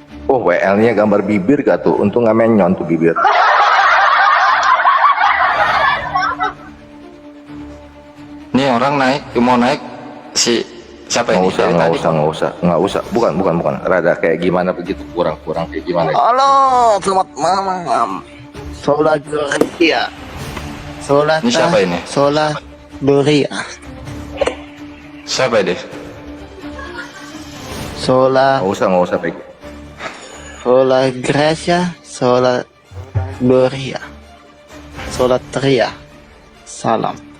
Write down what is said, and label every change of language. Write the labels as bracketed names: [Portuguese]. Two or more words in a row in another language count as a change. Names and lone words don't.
[Indonesian] Oh, WL-nya gambar bibir gak tuh? Untung nggak menyon tuh bibir. Nih orang mau naik si siapa ini? Dari tadi. Nggak usah. Bukan. Rada kayak gimana begitu, kurang kayak gimana? Halo, selamat malam. [Latin] Sola Gloria. [Indonesian] Sola. Ini siapa ini? [Latin] Sola Gloria. [Indonesian] Siapa dia? Sola. Nggak usah Peggy. [Latin] Sola Gracia. Sola Gloria. Sola Tria. [Indonesian] Salam.